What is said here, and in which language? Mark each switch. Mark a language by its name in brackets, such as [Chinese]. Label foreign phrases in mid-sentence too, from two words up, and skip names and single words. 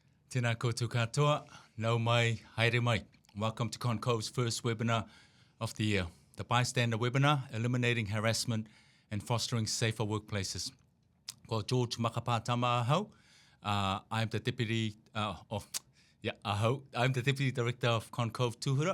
[Māori] Tēnā koutou katoa, nau mai, haere mai. [English] Welcome to ConCOVE's first webinar of the year, the Bystander webinar, Eliminating Harassment and Fostering Safer Workplaces. [Māori] Ko George Makapatama ahau. [English] I'm the Deputy I'm the Deputy Director of ConCOVE Tuhura.